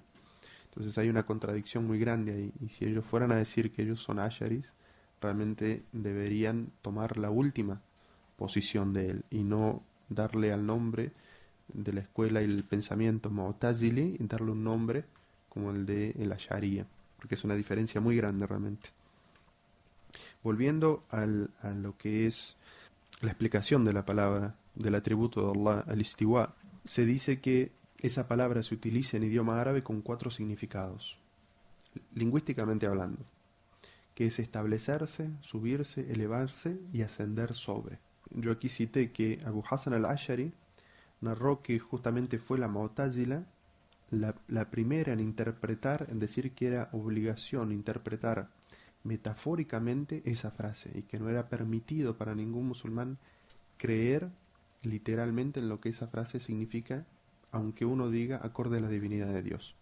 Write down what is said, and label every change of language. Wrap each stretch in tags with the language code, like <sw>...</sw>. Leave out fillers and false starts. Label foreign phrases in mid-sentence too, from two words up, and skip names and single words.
<es>Entonces hay una contradicción muy grande ahí, y si ellos fueran a decir que ellos son Ash'aris, realmente deberían tomar la última posición de él y no darle al nombre de la escuela y el pensamiento Mu'tazili y darle un nombre como el de el Ash'ariyya, porque es una diferencia muy grande realmente. Volviendo a lo que es la explicación de la palabra, del atributo de Allah, al-Istiwa, se dice que esa palabra se utiliza en idioma árabe con 4 significados, lingüísticamente hablando, que es establecerse, subirse, elevarse y ascender sobre. Yo aquí cité que Abu Hassan al-Ash'ari narró que justamente fue la Mu'tazila la primera en interpretar, en decir que era obligación interpretar metafóricamente esa frase, y que no era permitido para ningún musulmán creer literalmente en lo que esa frase significa, aunque uno diga acorde a la divinidad de Dios.</es>